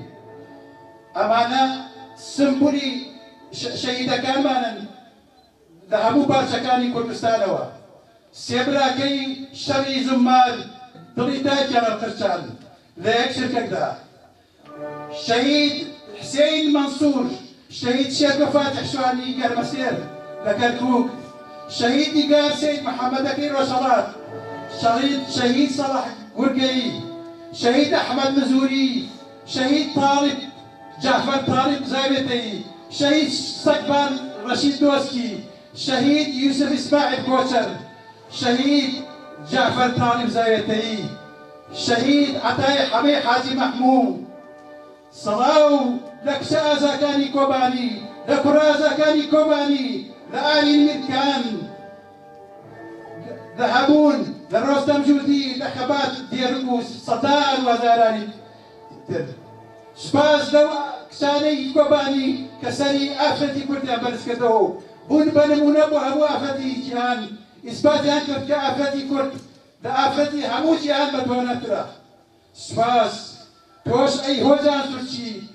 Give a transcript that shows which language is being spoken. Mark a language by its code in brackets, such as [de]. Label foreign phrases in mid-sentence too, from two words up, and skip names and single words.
[ckb] ئەمانە سمبولی شەهیدەکانمانن لە هەموو بارچەکانی کوردستانەوە سێبراکەی شەڕی زمار دڵی داکیانە قرچان لە یەک شرکەکدا شەهید حسین منصور شهید شێخ فاتح شوانی گەرمەسێر لە کەرکووک شهید دیگار سید محەممەدەکەی ڕۆژهەڵات شهید سەڵح گورگەیی شهید ئەحمەد مزوری شهید طالب جعفر طالب زاوێتەیی شهید سەکبان ڕەشید دۆسکی شهید یوسف ئیسماعیل کۆچەر شهید جعفر طالب زاوێتەیی شهید عەتای حەمەی حاجی مەحموود سەڵاو لە کچە ئازاکانی کۆبانی لە کوڕە ئازاکانی کۆبانی لە ئالی میرکان لە هەبوون لە ڕۆستەم جوودی لە خەبات دێرک و سەدان و هەزارانی تر سوپاس لەو کچانەی کۆبانی کە سەری ئافرەتی کوردیان بەرزکردەوە بوون بە نمونە بۆ هەموو ئافرەتی جیهان ئیسباتیان کرد کە ئافرەتی کورد لە ئافرەتی هەموو جیهان بەتوانەترە سوپاس تۆش ئەی هۆزان سوورچی